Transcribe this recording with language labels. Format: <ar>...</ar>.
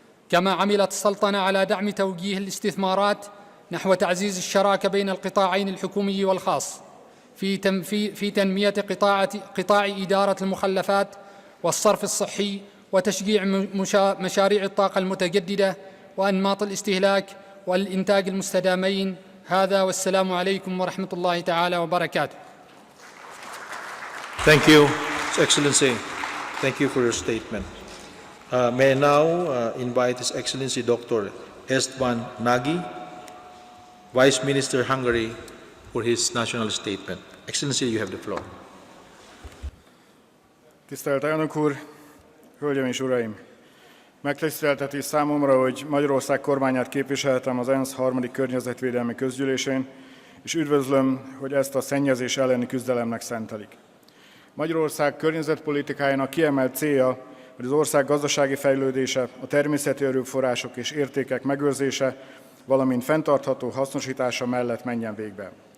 <ar>كما عملت السلطنة على دعم توجيه الاستثمارات نحو تعزيز الشراكة بين القطاعين الحكومي والخاص في تنمية قطاع إدارة المخلفات والصرف الصحي وتشجيع مشاريع الطاقة المتجددة وأنماط الاستهلاك والإنتاج المستدامين. هذا والسلام عليكم ورحمة الله تعالى وبركاته.</ar> <en>Thank you, His Excellency. Thank you for your statement. May I now invite His Excellency Dr. Estvan Nagy, Vice Minister Hungary, for his national statement. Excellency, you have the floor.</en> <hu>Tisztelt Elnök úr, Hölgyeim és Uraim! Megtiszteltetés számomra, hogy Magyarország kormányát képviselhetem az ENSZ 3. Környezetvédelmi Közgyűlésén, és üdvözlöm, hogy ezt a szennyezés elleni küzdelemnek szentelik. Magyarország környezetpolitikájának kiemelt célja, hogy az ország gazdasági fejlődése, a természeti erőforrások és értékek megőrzése, valamint fenntartható hasznosítása mellett menjen végbe.</hu>